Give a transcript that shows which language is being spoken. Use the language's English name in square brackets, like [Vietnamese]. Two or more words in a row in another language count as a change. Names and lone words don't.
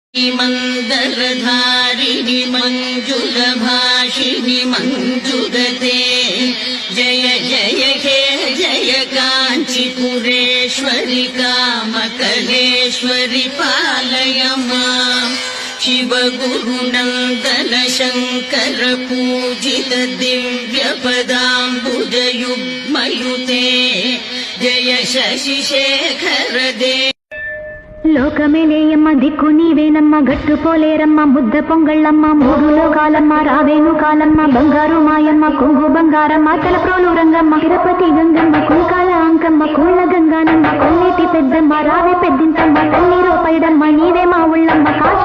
[Sanskrit] मंदरधारिणि मंजुलभाषिणि मंजुगते जय जय हे जय काञ्चीपुरेश्वरि कामकलेश्वरि पालय माम् शिवगुरुनन्दन शङ्कर पूजित दिव्यपदाम्बुजयुग्मयुते जय शशिशेखर देव [Telugu] లోకమేలేయమ్మ దిక్కు నీవేనమ్మ గట్టు పోలేరమ్మ ముద్ద పొంగళ్ళమ్మ మూడు లోకాలమ్మ రావేను కాలమ్మ బంగారు మాయమ్మ కొంగు బంగారమ్మ తలప్రోలు రంగమ్మ తిరుపతి గంగమ్మ కుంకాల అంకమ్మ కోళ్ళ గంగానమ్మ కొల్లేటి పెద్దమ్మ రావే పెద్దింతమ్మ తల్లి రూపైడమ్మ నీవే మా ఉళ్ళమ్మ